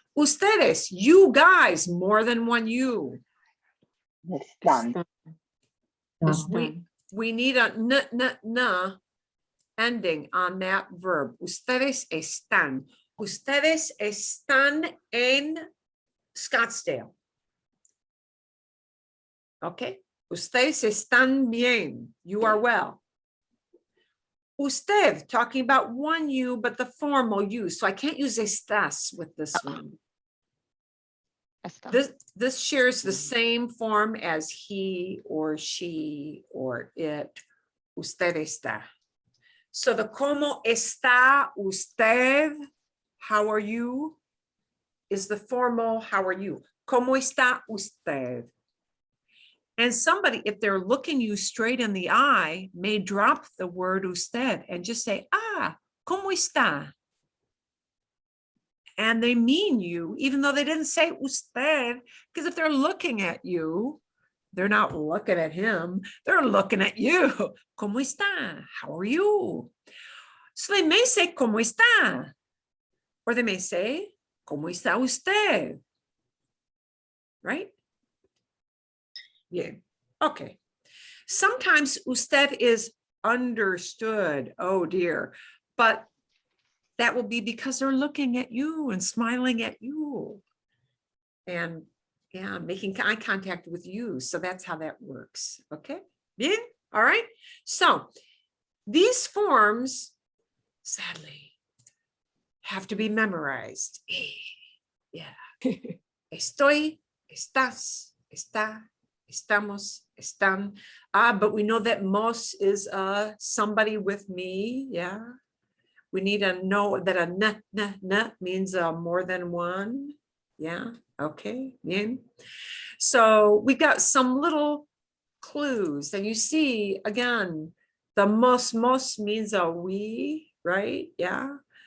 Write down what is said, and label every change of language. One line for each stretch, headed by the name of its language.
English: Ustedes, you guys, more than one you.
Spanish: Están.
English: We need a n ending on that verb.
Spanish: Ustedes están. Ustedes están en Scottsdale.
English: Okay.
Spanish: Ustedes están bien.
English: You are well. Usted, talking about one you, but the formal you. So I can't use estás with this one.
Spanish: Está.
English: This shares the same form as he or she or it.
Spanish: Usted está.
English: So the
Spanish: ¿cómo está usted?
English: How are you? Is the formal how are you?
Spanish: ¿Cómo está usted?
English: And somebody, if they're looking you straight in the eye, may drop the word usted and just say, ah,
Spanish: ¿cómo está?
English: And they mean you, even though they didn't say usted, because if they're looking at you, they're not looking at him, they're looking at you.
Spanish: ¿Cómo está?
English: How are you? So they may say,
Spanish: ¿cómo está?
English: Or they may say,
Spanish: ¿cómo está usted?
English: Right? Yeah. Okay. Sometimes usted is understood. Oh dear. But that will be because they're looking at you and smiling at you. And yeah, making eye contact with you. So that's how that works. Okay. Bien. All right. So these forms, sadly, have to be memorized. Yeah.
Spanish: Estoy, estás, está, estamos, están.
English: But we know that mos is somebody with me. Yeah. We need to know that a n means more than one. Yeah. Okay. Bien. So we got some little clues, and you see again, the mos means a we, right? Yeah.